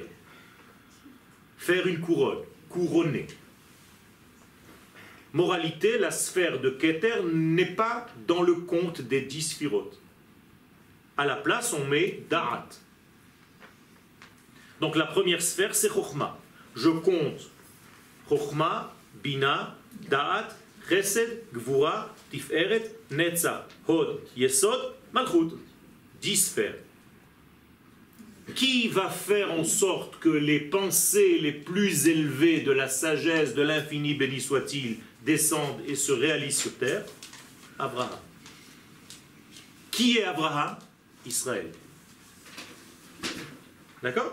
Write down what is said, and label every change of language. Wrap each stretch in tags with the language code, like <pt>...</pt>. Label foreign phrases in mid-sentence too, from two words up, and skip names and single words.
<fr>Faire une couronne, couronner. Moralité, la sphère de Keter n'est pas dans le compte des 10 sphirotes. À la place, on met Da'at. Donc la première sphère, c'est Chokhmah. Je compte Chokhmah, Bina, Da'at, Chesed, Gvura, Tiferet, Netzach, Hod, Yesod, Malchut. 10 sphères. Qui va faire en sorte que les pensées les plus élevées de la sagesse de l'infini, béni soit-il, descendent et se réalisent sur terre? Abraham. Qui est Abraham? Israël. D'accord?</fr>